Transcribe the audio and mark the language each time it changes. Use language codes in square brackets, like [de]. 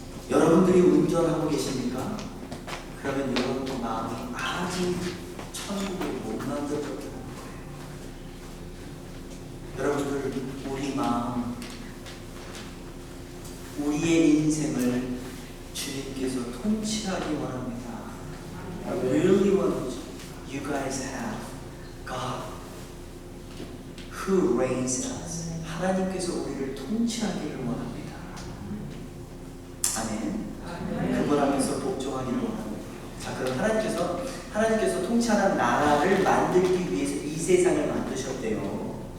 [ko] 여러분들이 운전하고 계십니까? 그러면 여러분 마음이 아직 천국을 못 만들었다는 거예요. 여러분들, 우리 마음, 우리의 인생을 주님께서 통치하기 원합니다. [en] I really want you guys have God who reigns us. [ko] 하나님께서 우리를 통치하기를 원합니다. 아멘. 그걸 하면서 복종하기를 원합니다. 자, 그럼 하나님께서 통치하는 나라를 만들기 위해서 이 세상을 만드셨대요.